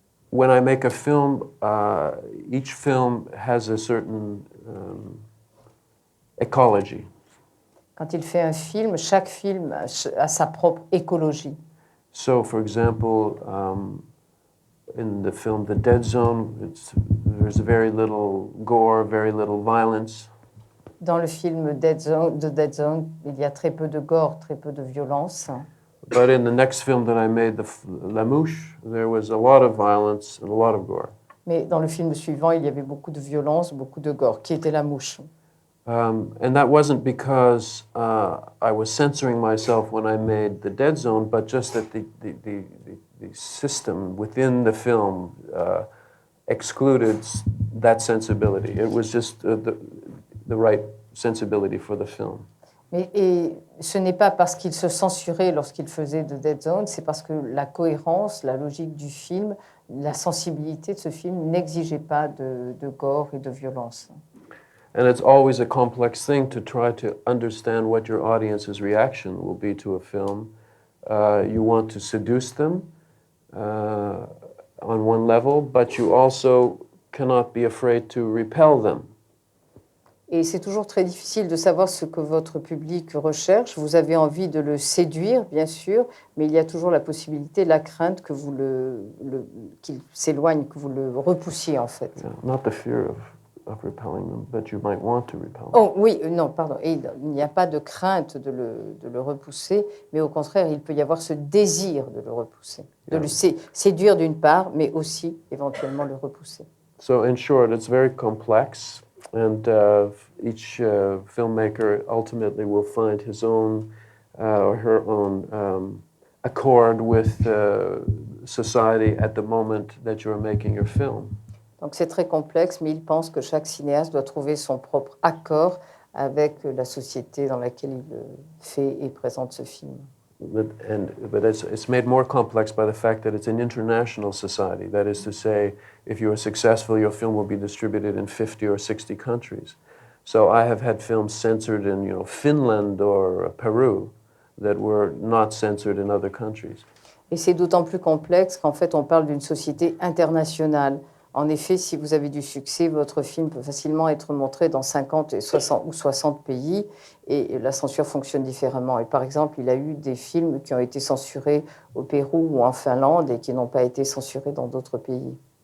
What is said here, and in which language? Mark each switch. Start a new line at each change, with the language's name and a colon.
English: When I make a film, each film has a certain ecology.
French: Quand il fait un film, chaque film a sa propre écologie.
English: So, for example, in the film The Dead Zone, there's very little gore, very little violence.
French: Dans le film Dead Zone, il y a très peu de gore, très peu de violence.
English: But in the next film that I made, La Mouche, there was a lot of violence and a lot of gore.
French: Mais dans le film suivant, il y avait beaucoup de violence, beaucoup de gore, qui était La Mouche.
English: And that wasn't because I was censoring myself when I made The Dead Zone, but just that the system within the film excluded that sensibility. It was just the right sensibility for the film.
French: Et ce n'est pas parce qu'il se censurait lorsqu'il faisait The Dead Zone, c'est parce que la cohérence, la logique du film, la sensibilité de ce film n'exigeait pas de gore et de violence.
English: And it's always a complex thing to try to understand what your audience's reaction will be to a film. You want to seduce them on one level, but you also cannot be afraid to repel them.
French: Et c'est toujours très difficile de savoir ce que votre public recherche. Vous avez envie de le séduire, bien sûr, mais il y a toujours la possibilité, la crainte que vous qu'il s'éloigne, que vous le repoussiez, en fait.
English: Yeah, not the fear of repelling them, but you might want to repel them.
French: Oh oui, non, pardon. Et il n'y a pas de crainte de le repousser, mais au contraire, il peut y avoir ce désir de le repousser, de le séduire d'une part, mais aussi éventuellement le repousser.
English: So in short, it's very complex, and each filmmaker ultimately will find his own or her own accord with society at the moment that you're making your film.
French: Donc c'est très complexe, mais il pense que chaque cinéaste doit trouver son propre accord avec la société dans laquelle il fait et présente ce film.
English: But it's made more complex by the fact that it's an international society. That is to say, if you are successful, your film will be distributed in 50 or 60 countries. So I have had films censored in, Finland or Peru that were not censored in other countries.
French: Et c'est d'autant plus complexe qu'en fait, on parle d'une société internationale. En effet, si vous avez du succès, votre film peut facilement être montré dans 50 et 60 ou 60 pays et la censure fonctionne différemment. Et par exemple, il y a eu des films qui ont été censurés au Pérou ou en Finlande et qui n'ont pas été censurés dans d'autres pays.